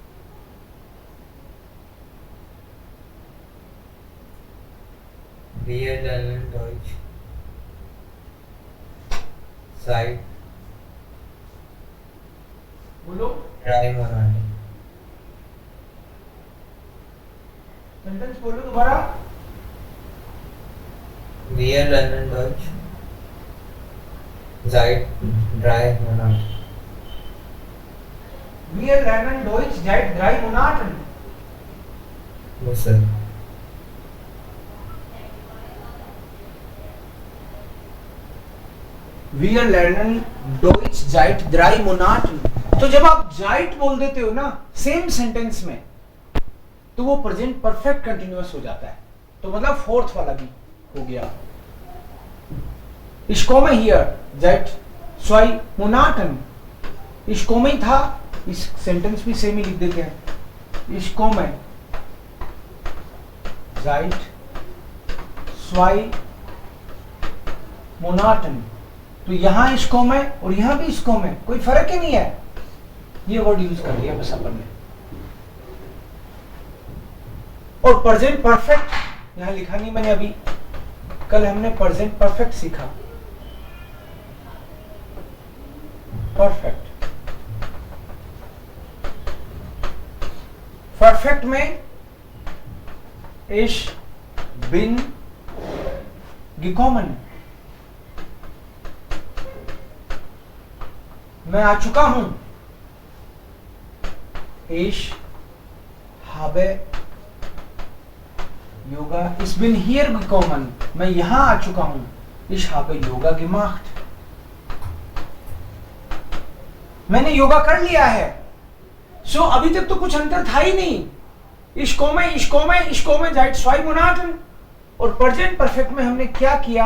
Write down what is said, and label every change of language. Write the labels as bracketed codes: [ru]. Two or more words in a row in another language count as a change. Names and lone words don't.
[de] Wir lernen Deutsch seit [hi] बोलो [de] 3 Monaten. [hi] सेंटेंस बोलो दोबारा। [de] Wir lernen Deutsch seit 3 Monaten. Wir lernen Deutsch seit 3 Monaten. [en] No, sir. [de] Wir lernen Deutsch seit 3 Monaten. [hi] तो जब आप जाइट बोल देते हो ना [en] same sentence [hi] में, तो वो [en] present perfect continuous [hi] हो जाता है। तो मतलब 4th वाला भी हो गया। [de] Ich komme hier seit 2 Monaten. Ich komme [hi] था, इस सेंटेंस भी सेम ही लिख देते हैं। [de] Ich komme seit 2 Monaten. [hi] तो यहां [de] ich komme [hi] और यहां भी [de] ich komme, [hi] कोई फर्क ही नहीं है। ये [en] word use [hi] कर लिया बस अपन ने। और [en] present perfect [hi] यहां लिखा नहीं मैंने अभी, कल हमने [en] present perfect [hi] सीखा। परफेक्ट, परफेक्ट में [de] ich bin gekommen, [hi] मैं आ चुका हूं। [de] Ich habe योगा, ich bin hier gekommen, [hi] मैं यहां आ चुका हूं। [de] Ich habe Yoga gemacht, [hi] मैंने योगा कर लिया है। सो अभी तक तो कुछ अंतर था ही नहीं। [de] Ich komme seit 2 Monaten। [hi] और [en] present perfect [hi] में हमने क्या किया?